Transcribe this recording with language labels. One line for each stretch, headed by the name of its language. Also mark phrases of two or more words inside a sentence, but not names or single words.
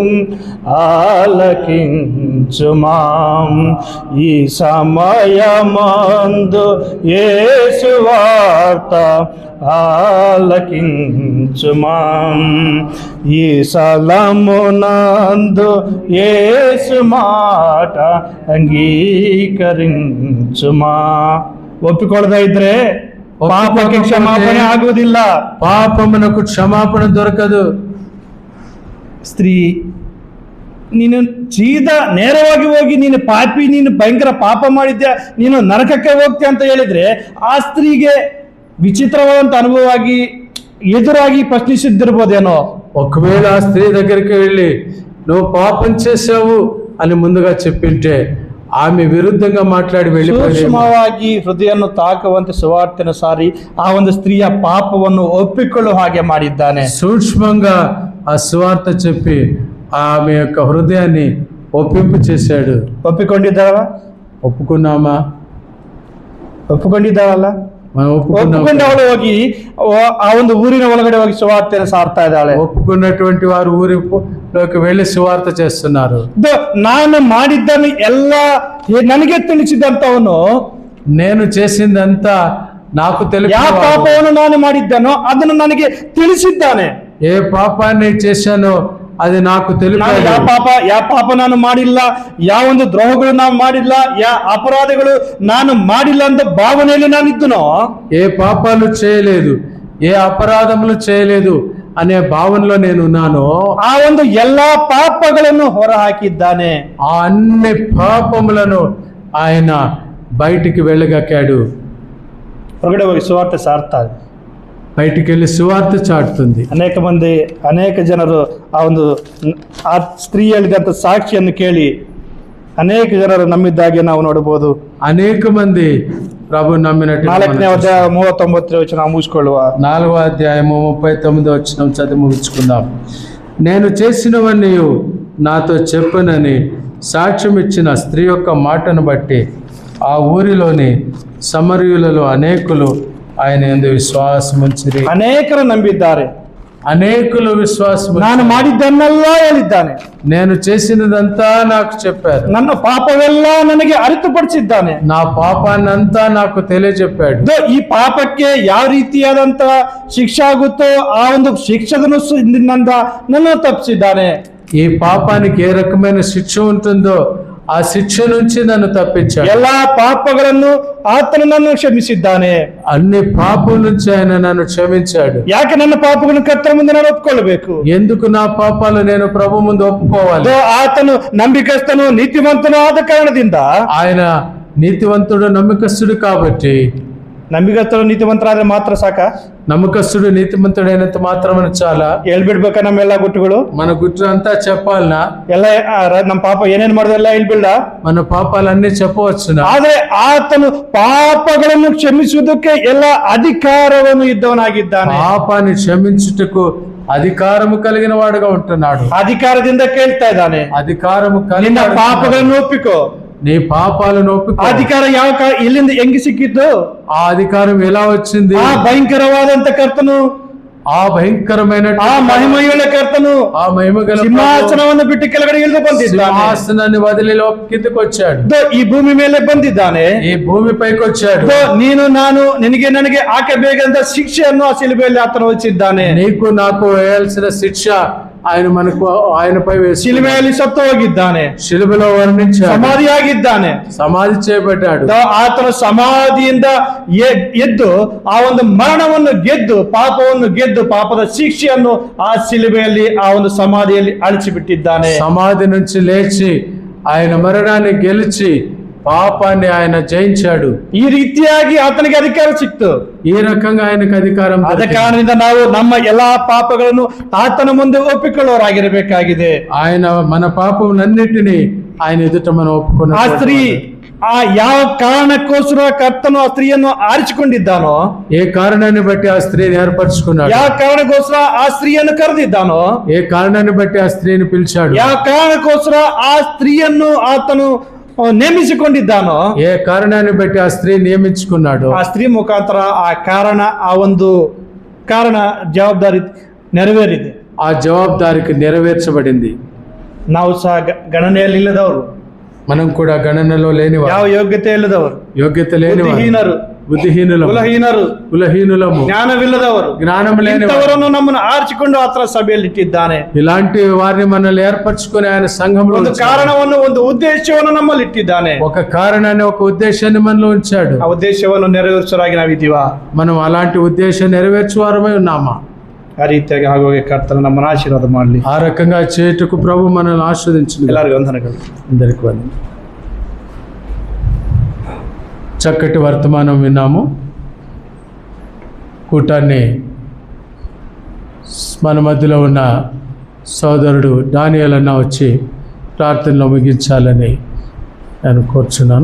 Telugu: ఆలకించుమా ఈ సమయమందు యేసు వార్త, ఆలకించుమా ఈ స్థలమునందు యేసు మాట ಅಂಗೀಕರಿಂಚುಮಾ.
Kannada: ಒಪ್ಪಿಕೊಳ್ಳದ ಇದ್ರೆ ಪಾಪಕ್ಕೆ ಕ್ಷಮಾಪಣೆ ಆಗುವುದಿಲ್ಲ, ಪಾಪమునకు ಕ್ಷಮಾಪಣೆ ದೊರಕದು. ಸ್ತ್ರೀ, ನೀನು ಸೀದಾ ನೇರವಾಗಿ ಹೋಗಿ ನೀನು ಪಾಪಿ, ನೀನು ಭಯಂಕರ ಪಾಪ ಮಾಡಿದ್ಯಾ, ನೀನು ನರಕಕ್ಕೆ ಹೋಗ್ತೀಯ ಅಂತ ಹೇಳಿದ್ರೆ ಆ ಸ್ತ್ರೀಗೆ ವಿಚಿತ್ರವಾದಂತ ಅನುಭವವಾಗಿ ಎದುರಾಗಿ ಪ್ರಶ್ನಿಸಿದ್ದಿರಬೋದೇನೋ.
Telugu: ఒకవేళ ఆ స్త్రీ దగ్గరికి వెళ్ళి నువ్వు పాపం చేసావు అని ముందుగా చెప్పింటే ఆమె విరుద్ధంగా మాట్లాడి వెళ్ళిపోయి
Kannada: ಸೂಕ್ಷ್ಮವಾಗಿ ಹೃದಯವನ್ನು ತಾಕುವಂತೆ ಸುವಾರ್ತೆಯನ್ನು ಸಾರಿ ಆ ಒಂದು ಸ್ತ್ರೀಯ ಪಾಪವನ್ನು ಒಪ್ಪಿಕೊಳ್ಳುವ ಹಾಗೆ ಮಾಡಿದ್ದಾನೆ.
Telugu: సూక్ష్మంగా ఆ సువార్త చెప్పి ఆమె యొక్క హృదయాన్ని ఒప్పింపు చేశాడు.
Kannada: ಒಪ್ಪಿಕೊಂಡಿದ್ದಾರಲ್ಲ,
Telugu: ఒప్పుకున్నామా?
Kannada: ಒಪ್ಪಿಕೊಂಡಿದ್ದಾರಲ್ಲ. ಒಪ್ಪಿಕೊಂಡು ಅವಳು ಹೋಗಿ ಆ ಒಂದು ಊರಿನ ಒಳಗಡೆ ಹೋಗಿ ಸುವಾರ್ತೆಯನ್ನು ಸಾರ್ತಾ ಇದ್ದಾಳೆ.
Telugu: ఒప్పుకున్నటువంటి వారు ఊరిలోకి వెళ్ళి సువార్త చేస్తున్నారు.
Kannada: ನಾನು ಮಾಡಿದ್ದನ್ನು ಎಲ್ಲ ನನಗೆ ತಿಳಿಸಿದಂತವನು,
Telugu: నేను చేసిందంతా నాకు తెలుసు.
Kannada: ಯಾವ ಪಾಪವನ್ನು ನಾನು ಮಾಡಿದ್ದಾನೋ ಅದನ್ನು ನನಗೆ ತಿಳಿಸಿದ್ದಾನೆ.
Telugu: ఏ పాపాన్ని చేశానో అది నాకు తెలుసు.
Kannada: ಯಾವ ಪಾಪ ನಾನು ಮಾಡಿಲ್ಲ, ಯಾವ ಒಂದು ದ್ರೋಹಗಳು ನಾನು ಮಾಡಿಲ್ಲ, ಯಾವ ಅಪರಾಧಗಳು ನಾನು ಮಾಡಿಲ್ಲ ಅಂತ ಭಾವನೆಯಲ್ಲಿ ನಾನು ಇದ್ದನೋ,
Telugu: ఏ పాపాలు చేయలేదు, ఏ అపరాధములు చేయలేదు అనే భావనలో నేను ఉన్నాను.
Kannada: ಆ ಒಂದು ಎಲ್ಲಾ ಪಾಪಗಳನ್ನು ಹೊರ ಹಾಕಿದ್ದಾನೆ.
Telugu: ఆ అన్ని పాపములను ఆయన బయటికి వెళ్ళగక్కాడు.
Kannada: ಹೊರಗಡೆ ಹೋಗಿ ಸುವಾರ್ತೆ ಸಾರ್ತಾರೆ.
Telugu: బయటికి వెళ్ళి సువార్త చాటుతుంది.
Kannada: ಅನೇಕ ಜನರು ಆ ಸ್ತ್ರೀ ಹೇಳಿದಂತ ಸಾಕ್ಷಿಯನ್ನು ಕೇಳಿ ಅನೇಕ ಜನರು ನಂಬಿದ್ದಾಗೆ ನಾವು ನೋಡಬಹುದು.
Telugu: అనేక మంది ప్రభు నమ్మినట్టు
Kannada: 4ನೇ ಅಧ್ಯಾಯ 39ನೇ ವಚನ ಮುಗಿಸಿಕೊಳ್ಳುವ.
Telugu: 4వ అధ్యాయము 39వ వచనం చదివి ముగించుకుందాం. నేను చేసినవన్నీ నాతో చెప్పునని సాక్ష్యం ఇచ్చిన స్త్రీ యొక్క మాటను బట్టి ఆ ఊరిలోని సమరయులలో అనేకులు ఆయన యందు విశ్వాసముంచిరి.
Kannada: ಅನೇಕರು ನಂಬಿದ್ದಾರೆ.
Telugu: అనేకులు విశ్వాసం.
Kannada: ನಾನು ಮಾಡಿದ್ದನ್ನೆಲ್ಲ ಹೇಳಿದ್ದಾನೆ,
Telugu: నేను చేసినదంతా నాకు చెప్పారు,
Kannada: ನನ್ನ ಪಾಪವೆಲ್ಲ ನನಗೆ ಅರಿತುಪಡಿಸಿದ್ದಾನೆ,
Telugu: నా పాపాన్నంతా నాకు తెలియజెప్పాడు.
Kannada: ಈ ಪಾಪಕ್ಕೆ ಯಾವ ರೀತಿಯಾದಂತ ಶಿಕ್ಷೆ ಆಗುತ್ತೋ ಆ ಒಂದು ಶಿಕ್ಷೆಯನ್ನು ನನ್ನ ತಪ್ಪಿಸಿದ್ದಾನೆ.
Telugu: ఈ పాపానికి ఏ రకమైన శిక్ష ఉంటుందో ఆ శిక్ష నుంచి నన్ను తప్పించాడు.
Kannada: ಎಲ್ಲಾ ಪಾಪಗಳನ್ನು ಆತನು ನನ್ನ ಕ್ಷಮಿಸಿದ್ದಾನೆ.
Telugu: అన్ని పాపం నుంచి ఆయన నన్ను క్షమించాడు.
Kannada: ಯಾಕೆ ನನ್ನ ಪಾಪಗಳನ್ನು ಕರ್ತನ ಮುಂದೆ ನಾನು ಒಪ್ಪಿಕೊಳ್ಳಬೇಕು?
Telugu: ఎందుకు నా పాపాలు నేను ప్రభు ముందు ఒప్పుకోవాలి?
Kannada: ಆತನು ನಂಬಿಕಸ್ತನು ನೀತಿವಂತನು ಆದ ಕಾರಣದಿಂದ,
Telugu: ఆయన నీతివంతుడు నమ్మకస్తుడు కాబట్టి,
Kannada: ನಂಬಿಕಸ್ತರು ನೀತಿವಂತರಾದ್ರೆ ಮಾತ್ರ ಸಾಕ?
Telugu: నమ్మకస్తుడు నీతిమంతుడైనంత మాత్రమే చాలా?
Kannada: ಹೇಳ್ಬಿಡ್ಬೇಕಾ ನಮ್ಮೆಲ್ಲ ಗುಟ್ಟುಗಳು?
Telugu: మన గుట్టు అంతా చెప్పాలనా?
Kannada: ಎಲ್ಲ ನಮ್ಮ ಪಾಪ ಏನೇನ್ ಮಾಡಿದೆಲ್ಲ ಹೇಳ್ಬಿಡ?
Telugu: మన పాపాలన్నీ చెప్పవచ్చునా?
Kannada: ಆದ್ರೆ ಆತನು ಪಾಪಗಳನ್ನು ಕ್ಷಮಿಸುವುದಕ್ಕೆ ಎಲ್ಲ ಅಧಿಕಾರವನ್ನು ಇದ್ದವನಾಗಿದ್ದಾನೆ.
Telugu: పాపాన్ని క్షమించుటకు అధికారము కలిగిన వాడుగా ఉంటున్నాడు.
Kannada: ಅಧಿಕಾರದಿಂದ ಕೇಳ್ತಾ ಇದ್ದಾನೆ,
Telugu: అధికారము
Kannada: ನಿನ್ನ ಪಾಪಗಳನ್ನು ಒಪ್ಪಿಕೋ.
Telugu: నీ పాపాలను ఒప్పుకో.
Kannada: ಅಧಿಕಾರ ಎಲ್ಲಿಂದ ಹೆಂಗಿ ಸಿಕ್ಕಿತ್ತು?
Telugu: ఆ అధికారం ఎలా వచ్చింది?
Kannada: ಆ ಭಯಂಕರವಾದಂತ ಕರ್ತನು,
Telugu: ఆ భయంకరమైన
Kannada: ಆ ಮಹಿಮೆಯುಳ್ಳ ಕರ್ತನು
Telugu: ఆ మహిమగల
Kannada: ಸಿಂಹಾಸನವನ್ನು ಬಿಟ್ಟು ಕೆಳಗಡೆ ಇಳಿದು ಬಂದಿದ್ದಾನೆ.
Telugu: సింహాసనాన్ని వదిలి కిందకు వచ్చాడు.
Kannada: ಈ ಭೂಮಿ ಮೇಲೆ ಬಂದಿದ್ದಾನೆ,
Telugu: ఈ భూమిపైకి వచ్చాడు.
Kannada: ನೀನು ನಾನು ನನಗೆ ಹಾಕಬೇಕಂತ ಶಿಕ್ಷೆಯನ್ನು ಆ ಶಿಲುಬೆಯಲ್ಲಿ ಆತನು ವಹಿಸಿದ್ದಾನೆ.
Telugu: నీకు నాకు వేయాల్సిన శిక్ష ఆయనపై వేసి
Kannada: ಶಿಲುಬೆಯಲ್ಲಿ ಸತ್ತು ಹೋಗಿದ್ದಾನೆ,
Telugu: ಶಿಲುಬೆలో వర్ణించాడు,
Kannada: ಸಮಾಧಿಯಾಗಿದ್ದಾನೆ,
Telugu: సమాధి చేయబడ్డాడు.
Kannada: ಆತನ ಸಮಾಧಿಯಿಂದ ಎದ್ದು ಆ ಒಂದು ಮರಣವನ್ನು ಗೆದ್ದು ಪಾಪವನ್ನು ಗೆದ್ದು ಪಾಪದ ಶಿಕ್ಷೆಯನ್ನು ಆ ಶಿಲುಬೆಯಲ್ಲಿ ಆ ಒಂದು ಸಮಾಧಿಯಲ್ಲಿ ಅಳಿಸಿಬಿಟ್ಟಿದ್ದಾನೆ.
Telugu: సమాధి నుంచి లేచి ఆయన మరణాన్ని గెలిచి పాపాన్ని ఆయన జయించాడు.
Kannada: ಈ ರೀತಿಯಾಗಿ ಆತನಿಗೆ ಅಧಿಕಾರ ಸಿಕ್ತು.
Telugu: ఈ రకంగా ఆయనకు అధికారం.
Kannada: ಆದ ಕಾರಣದಿಂದ ನಾವು ನಮ್ಮ ಎಲ್ಲಾ ಪಾಪಗಳನ್ನು ಆತನ ಮುಂದೆ ಒಪ್ಪಿಕೊಳ್ಳೋರಾಗಿರಬೇಕಾಗಿದೆ.
Telugu: ఆయన మన పాపములన్నిటినీ ఆయన ఎదుట మనం ఒప్పుకున్న.
Kannada: ಆ ಸ್ತ್ರೀ ಆ ಯಾವ ಕಾರಣಕ್ಕೋಸ್ಕರ ಕರ್ತನು ಆ ಸ್ತ್ರೀಯನ್ನು ಆರಿಸಿಕೊಂಡಿದ್ದಾನೋ,
Telugu: ఏ కారణాన్ని బట్టి ఆ స్త్రీని ఏర్పరచుకున్నాడు,
Kannada: ಯಾವ ಕಾರಣಕ್ಕೋಸ್ಕರ ಆ ಸ್ತ್ರೀಯನ್ನು ಕರೆದಿದ್ದಾನೋ,
Telugu: ఏ కారణాన్ని బట్టి ఆ స్త్రీని పిలిచాడు,
Kannada: ಯಾವ ಕಾರಣಕ್ಕೋಸ್ಕರ ಆ ಸ್ತ್ರೀಯನ್ನು ಆತನು ನೇಮಿಸಿಕೊಂಡಿದ್ದಾನೋ,
Telugu: ఏ కారణాన్ని బట్టి ఆ స్త్రీ నియమించుకున్నాడు,
Kannada: ಆ ಸ್ತ್ರೀ ಮುಖಾಂತರ ಆ ಒಂದು ಕಾರಣ ಜವಾಬ್ದಾರಿ ನೆರವೇರಿದೆ.
Telugu: ఆ జవాబుదారికి నెరవేర్చబడింది.
Kannada: ನಾವು ಸಹ ಗಣನೆಯಲ್ಲಿ ಇಲ್ಲದವರು,
Telugu: మనం కూడా గణనలో లేనివారు,
Kannada: ಯಾವ ಯೋಗ್ಯತೆ ಇಲ್ಲದವರು,
Telugu: యోగ్యత లేనివారు,
Kannada: ಬುದ್ಧಿಹೀನರು,
Telugu: బుద్ధిహీనులము,
Kannada: ಕುಲಹೀನರು,
Telugu: జ్ఞానమిల్లదವರು, జ్ఞానం లేనివారు,
Kannada: ಇಂಥವರನ್ನು ನಮ್ಮನ್ನು ಆರಿಸಿಕೊಂಡು ಆತನ ಸಭೆಯಲ್ಲಿ ಇಟ್ಟಿದ್ದಾನೆ.
Telugu: ఇలాంటి వారిని మనల్ని ఏర్పరచుకొని ఆయన సంఘంలో
Kannada: ಒಂದು
Telugu: ఉంచాడు.
Kannada: ಕಾರಣವನ್ನು, ಒಂದು ಉದ್ದೇಶವನ್ನು ನಮ್ಮಲ್ಲಿ ಇಟ್ಟಿದ್ದಾನೆ.
Telugu: ఒక కారణాన్ని, ఒక ఉద్దేశాన్ని మనలో ఉంచాడు.
Kannada: ಆ ಉದ್ದೇಶವನ್ನು ನೆರವೇರಿಸುವರಾಗಿ ನಾವಿದ್ದೀವಾ?
Telugu: మనం అలాంటి ఉద్దేశం నెరవేర్చువారమై ఉన్నామా?
Kannada: ಆ ರೀತಿಯಾಗಿ ಆಗುವಾಗ ಕರ್ತನ ನಮ್ಮನ್ನು ಆಶೀರ್ವಾದ ಮಾಡಲಿ.
Telugu: ఆ రకంగా చేయుటకు ప్రభు మనల్ని ఆశీర్వదించింది.
Kannada: ಎಲ್ಲರಿಗೂ ವಂದನೆಗಳು.
Telugu: అందరికి వందనాలు. చక్కటి వర్తమానం విన్నాము. కూటాన్ని మన మధ్యలో ఉన్న సోదరుడు డానియల్ అన్న వచ్చి ప్రార్థనలో ముగించాలని నేను కోరుచున్నాను.